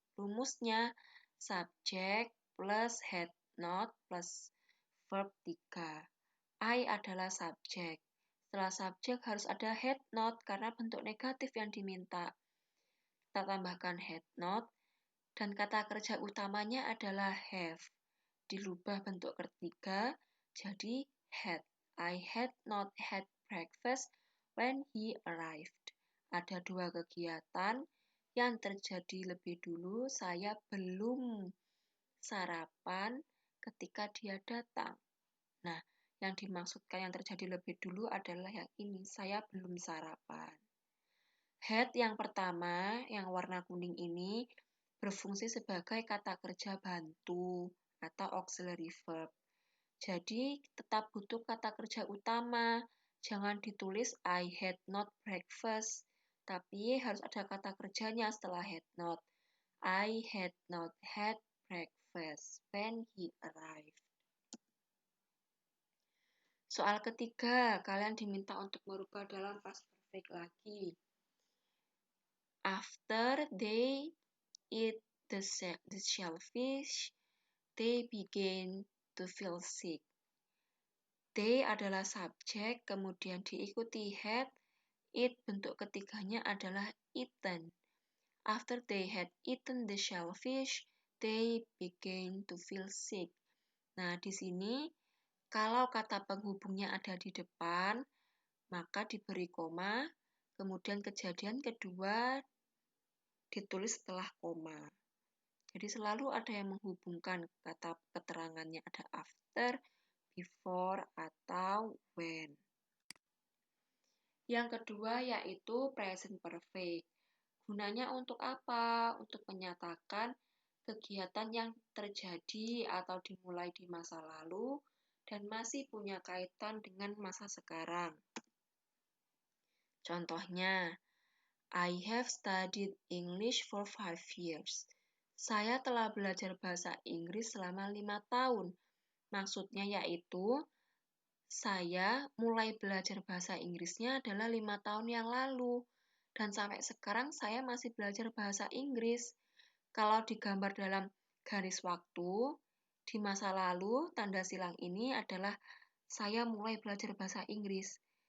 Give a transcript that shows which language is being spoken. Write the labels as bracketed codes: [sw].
[id] Rumusnya subject plus head not plus verb 3. I adalah subjek. Setelah subjek harus ada head not karena bentuk negatif yang diminta. Kita tambahkan head not dan kata kerja utamanya adalah have. Dirubah bentuk ketiga jadi had. [en] I had not had breakfast when he arrived. [id] Ada dua kegiatan yang terjadi lebih dulu. Saya belum sarapan ketika dia datang. Nah, yang dimaksudkan yang terjadi lebih dulu adalah yang ini. Saya belum sarapan. Had yang pertama, yang warna kuning ini, berfungsi sebagai kata kerja bantu atau auxiliary verb. Jadi tetap butuh kata kerja utama. Jangan ditulis [en] I had not breakfast, [id] tapi harus ada kata kerjanya setelah had not. [en] I had not had breakfast when he arrived. [id] Soal ketiga, kalian diminta untuk merubah dalam past perfect lagi. [en] After they eat the shellfish, they begin to feel sick. [id] They adalah subjek, kemudian diikuti had. Eat bentuk ketiganya adalah eaten. [en] After they had eaten the shellfish, they began to feel sick. [id] Nah, di sini kalau kata penghubungnya ada di depan, maka diberi koma, kemudian kejadian kedua ditulis setelah koma. Jadi selalu ada yang menghubungkan kata keterangannya, ada after, before, atau when. Yang kedua yaitu present perfect. Gunanya untuk apa? Untuk menyatakan kegiatan yang terjadi atau dimulai di masa lalu dan masih punya kaitan dengan masa sekarang. [en] Contohnya, I have studied English for 5 years. [id] Saya telah belajar bahasa Inggris selama 5 tahun. Maksudnya yaitu, saya mulai belajar bahasa Inggrisnya adalah 5 tahun yang lalu. Dan sampai sekarang saya masih belajar bahasa Inggris. Kalau digambar dalam garis waktu, di masa lalu, tanda silang ini adalah saya mulai belajar bahasa Inggris.